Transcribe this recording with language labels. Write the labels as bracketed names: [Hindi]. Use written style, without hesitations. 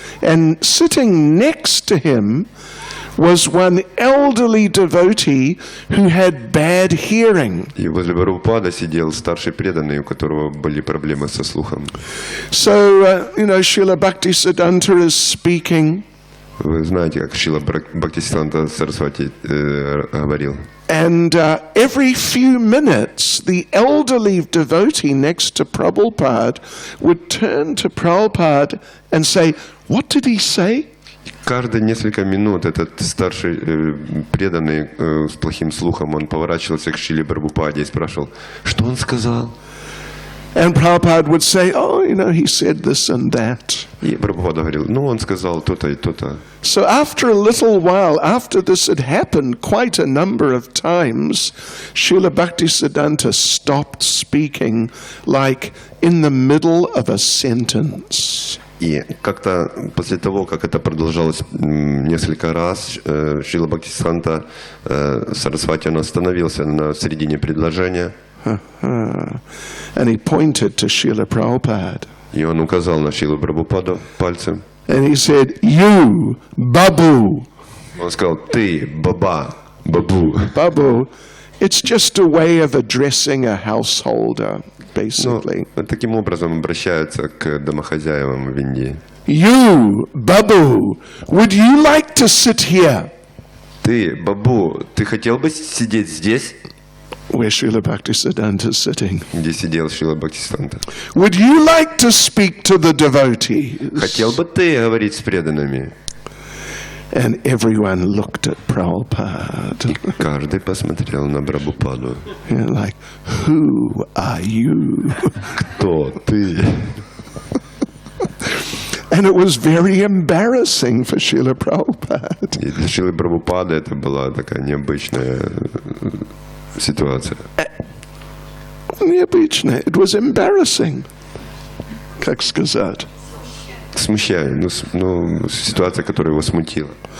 [English] And sitting next to him was one elderly devotee who had bad hearing. [Russian] И возле Прабхупада сидел старший преданный, у которого были проблемы со слухом. [English] So, Srila Bhaktisiddhanta is speaking. [Russian] Вы знаете, как Шрила Бхактисиддханта Сарасвати говорил. [English] And every few minutes, the elderly devotee next to Prabhupada would turn to Prabhupada and say, "What did he say?" [Russian] Каждые несколько минут этот старший преданный с плохим слухом, он поворачивался к Шриле Прабхупаде и спрашивал, что он сказал? [English] And Prabhupada would say, "Oh, he said this and that." [Russian] И Прабхупада говорил, он сказал то-то и то-то. [English] So after a little while, after this had happened quite a number of times, Srila Bhaktisiddhanta stopped speaking, like in the middle of a sentence. [Russian] И как-то после того, как это продолжалось несколько раз, Шрила Бхактисиддханта Сарасвати, он остановился на середине предложения. [English] And he pointed to Srila Prabhupada. [Russian] И он указал на Шрилу Прабхупаду пальцем. [English] And he said, "You, Babu." [Russian] Он сказал, ты, баба, бабу. [English] Babu, it's just a way of addressing a householder, basically. [Russian] Таким образом обращаются к домохозяевам в Индии. [English] You, Babu, would you like to sit here? [Russian] Ты, бабу, ты хотел бы сидеть здесь? [English] Where Srila Bhaktisiddhanta is sitting. [Russian] Где сидел Шрила Бхактисиддханта. [English] Would you like to speak to the devotees? [Russian] Хотел бы ты говорить с преданными? [English] And everyone looked at Prabhupada. [Russian] И каждый посмотрел на Прабхупаду. [English] Like, who are you? [Russian] Кто ты? [English] And it was very embarrassing for Srila Prabhupada. [Russian] И для Шрилы Прабхупады это была такая необычная ситуация. Необычная. [English] It was embarrassing. [Russian] Как сказать? Смущает. Ситуация, которая его смутила.